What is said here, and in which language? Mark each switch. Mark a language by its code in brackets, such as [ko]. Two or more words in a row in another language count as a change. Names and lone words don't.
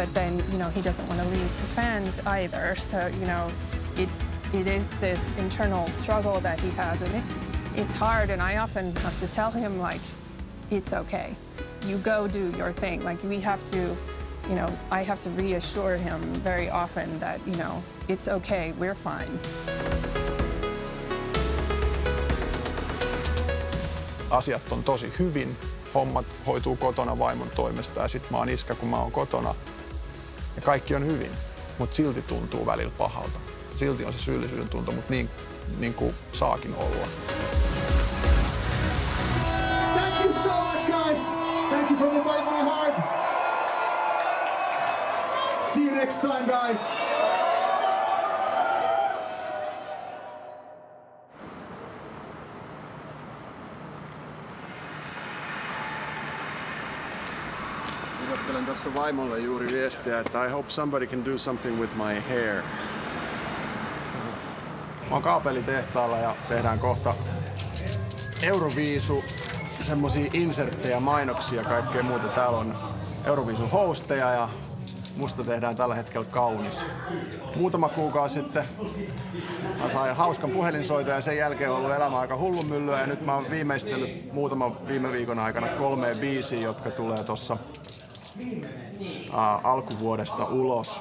[en] but then, you know, he doesn't want to leave the fans either. So, you know, it is this internal struggle that he has, and it's hard. And I often have to tell him, like, it's okay. You go do your thing. Like, we have to, you know, I have to reassure him very often that, you know, it's okay, we're fine. [fi] Asiat on tosi hyvin. Hommat hoituu kotona vaimon toimesta ja sit mä oon iskä, kun mä oon kotona. Ja kaikki on hyvin, mutta silti tuntuu välillä pahalta. Silti on se syyllisyyden tunto, mutta niin kuin saakin olla. [en] Thank you so much, guys. Thank you for inviting me hard. See you next time, guys. [fi] Kirjoittelen tässä vaimolle juuri viestiä, että [en] I hope somebody can do something with my hair. [fi] Mä oon kaapelitehtaalla ja tehdään kohta Euroviisu, semmosia inserttejä, mainoksia ja kaikkea muuta. Täällä on Euroviisun hosteja ja musta tehdään tällä hetkellä kaunis. Muutama kuukausi sitten mä sain hauskan puhelinsoiton ja sen jälkeen on ollut elämä aika hullunmyllyä ja nyt mä oon viimeistellyt muutaman viime viikon aikana 3 biisiä, jotka tulee tossa alkuvuodesta ulos.